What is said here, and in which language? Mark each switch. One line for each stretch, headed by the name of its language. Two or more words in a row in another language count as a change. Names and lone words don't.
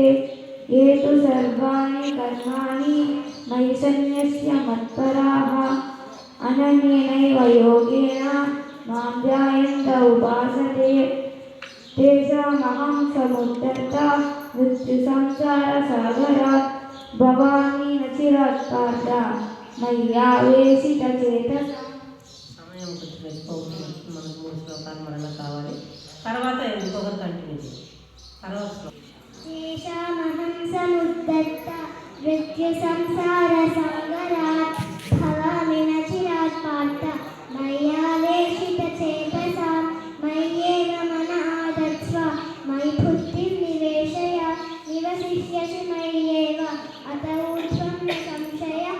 Sanskrit: ये तु सर्वाणि कर्माणि मयि सन्न्यस्य मत्पराः अनन्येनैव योगेन मां ध्यायन्त उपासते तेषामहं समुद्धर्ता मृत्युसंसारसागरात् भवामि न चिरात् पार्थ मय्यावेशितचेतसा।
Telugu: సమయం కొంచెం ఎక్కువ అవుతుంది, మనకు 3 శ్లోకాలు మరలా కావాలి. తర్వాత ఇంకొకరు కంటిన్యూ చేయాలి. తర్వాత
Sanskrit: तेषामहं समुद्धर्ता मृत्युसंसारसागरात् भवामि न चिरात् पार्थ मय्यावेशितचेतसा। मय्येव मनः आदत्स्व मयि बुद्धिं निवेशय निवसिष्यसि मय्येव अत ऊर्ध्वं न संशयः।